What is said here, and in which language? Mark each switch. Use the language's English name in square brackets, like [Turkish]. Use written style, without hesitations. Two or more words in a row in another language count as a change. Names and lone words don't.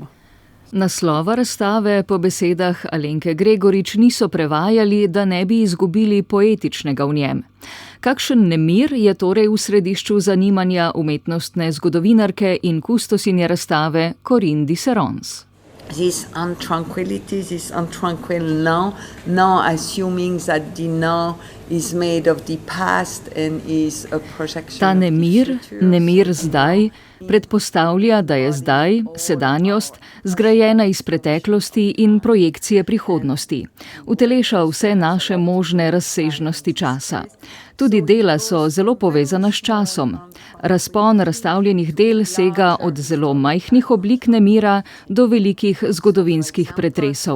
[Slovenian] Naslova razstave po besedah Alenke Gregorič niso prevajali, da ne bi izgubili poetičnega v njem. Kakšen nemir je torej v središču zanimanja umetnostne zgodovinarke in kustosinje razstave Corinne Dicerons? [English] This untranquility, this untranquil now assuming that the now is made of the past and is a projection. [Slovenian] Ta nemir zdaj, predpostavlja, da je zdaj, sedanjost, zgrajena iz preteklosti in projekcije prihodnosti. Uteleša vse naše možne razsežnosti časa. Tudi dela so zelo povezana s časom. Razpon razstavljenih del sega od zelo majhnih oblik nemira do velikih zgodovinskih pretresov.